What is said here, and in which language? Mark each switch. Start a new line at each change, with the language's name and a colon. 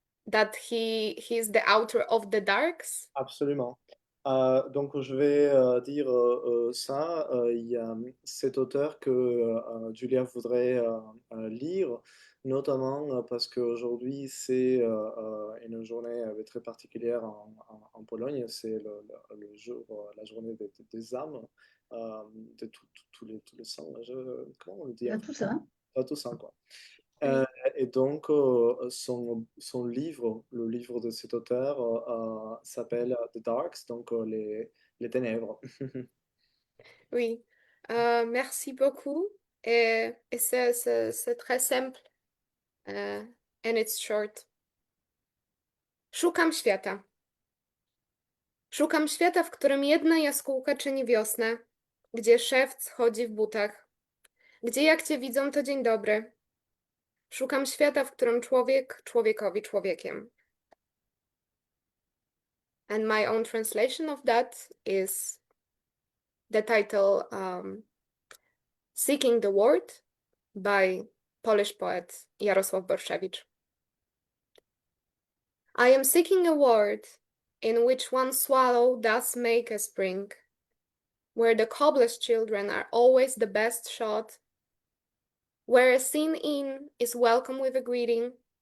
English: That he's the author of The Darks?
French: Absolument. Donc je vais dire ça. Il y a cet auteur que Julia voudrait lire, notamment parce qu'aujourd'hui c'est une journée très particulière en Pologne. C'est le jour, la journée des âmes, de tous les saints. Comment on le dit? Tout ça. Tout ça, quoi. Et donc, son livre, le livre de cet auteur, s'appelle The Darks, donc les ténèbres. Oui, merci beaucoup. Et c'est très simple.
English: And it's short.
Polish: Szukam świata. Szukam świata, w którym jedna jaskółka czyni wiosnę, gdzie szewc chodzi w butach, gdzie jak cię widzą, to dzień dobry. Szukam świata, w którym człowiek człowiekowi człowiekiem.
English: And my own translation of that is the title Seeking the Word by Polish poet Jarosław Borszewicz. I am seeking a word in which one swallow does make a spring, where the cobbler's children are always the best shot, where a seen in is welcome with a greeting.